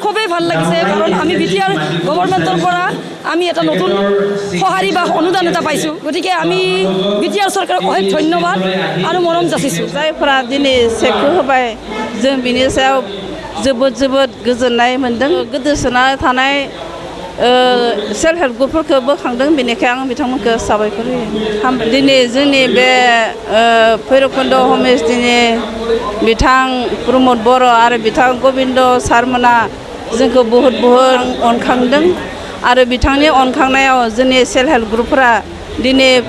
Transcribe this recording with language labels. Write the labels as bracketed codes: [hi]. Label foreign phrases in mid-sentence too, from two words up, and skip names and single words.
[as] খুবেই ভাল লাগিছে কাৰণ আমি বিটিআৰ গভৰ্ণমেণ্টৰ পৰা আমি এটা নতুন সঁহাৰি বা অনুদান এটা পাইছোঁ গতিকে আমি বিটিআৰ চৰকাৰক অশেষ ধন্যবাদ আৰু মৰম যাচিছোঁ [brx] जायफोरा दिनै सेकखौ होबाय जों बिनि सायाव जोबोद गोजोननाय मोन्दों गोदोसोना थानाय [en] self help [brx] ग्रुपफोरखौ बोखांदों बेनिखायनो आं बिथांमोनखौ साबायखर होयो दिनै जोंनि बे भैरबकुन्द हमेस्टिनि बिथां प्रमद बर' आरो बिथां गबिन्द सारमोना जोंखौ बहुद अनखांदों आरो बिथांनि अनखांनायाव जोंनि [en] self help [brx] ग्रुपफोरा दिनै